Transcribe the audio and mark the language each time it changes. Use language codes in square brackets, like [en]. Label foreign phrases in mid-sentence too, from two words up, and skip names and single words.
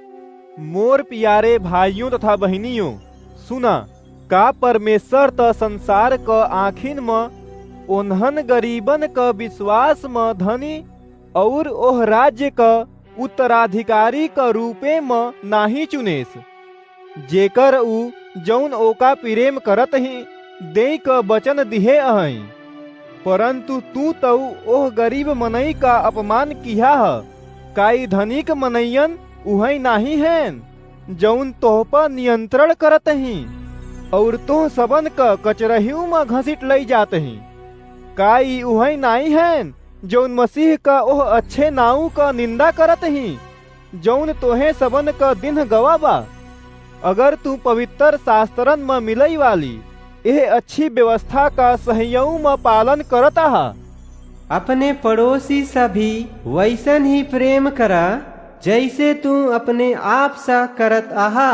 [awa] मोर प्यारे भाइयों तथा बहनियों, सुना, का परमेश्वर त संसार का आखिन में उन्हन गरीबन का विश्वास में धनी और ओह राज्य का उत्तराधिकारी का रूपे में नाही चुनेस, जेकर उ जौन ओका प्रेम करत ही दे का वचन दिहे अहई। परंतु तू तो ओह गरीब मनई का अपमान किया है। काई धनिक मनैयन उहई नाही हैं जौन तोह पर नियंत्रण करत ही और तोह सबन का कचरहियों में घसीट लई जात ही। काई उहई नाही हैं जौन मसीह का ओह अच्छे नाऊ का निंदा करत ही जौन तोहे सबन का दिन गवा बा। अगर तू पवित्र शास्त्रन में मिलई वाली यह अच्छी व्यवस्था का सहयोग में पालन करता है, अपने पड़ोसी से भी वैसन ही प्रेम करा जैसे तू अपने आप सा करत आहा।